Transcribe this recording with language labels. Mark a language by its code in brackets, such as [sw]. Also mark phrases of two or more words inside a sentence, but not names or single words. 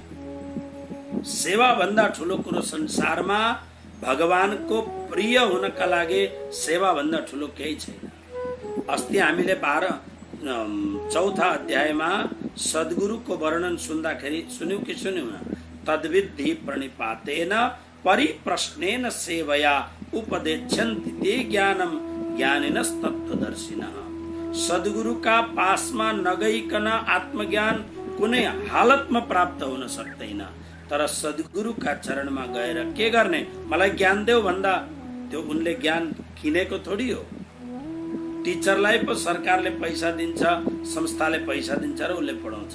[ne] सेवा भन्दा ठुलो कुरो संसारमा भगवानको प्रिय हुनका लागि सेवा भन्दा ठुलो केही छैन। अस्ति हामीले 4औं अध्यायमा सद्गुरुको वर्णन सुन्दाखेरि सुन्यौ कि सुन्यौ न? [sa] तद्विद्धि प्रणिपातेन परिप्रश्नेन सेवया उपदेच्छन्ति ते ज्ञानम ज्ञानिनस् तत्त्वदर्शिनः। [ne] सद्गुरुका पासमा नगइकन आत्मज्ञान कुनै हालतमा प्राप्त हुन सक्दैन। तर सद्गुरुका चरणमा गएर के गर्ने? मलाई ज्ञान देऊ भन्दा त्यो उनले ज्ञान किनेको थोडी हो। टिचरलाई पो सरकारले पैसा दिन्छ, संस्थाले पैसा दिन्छ र उसले पढाउँछ।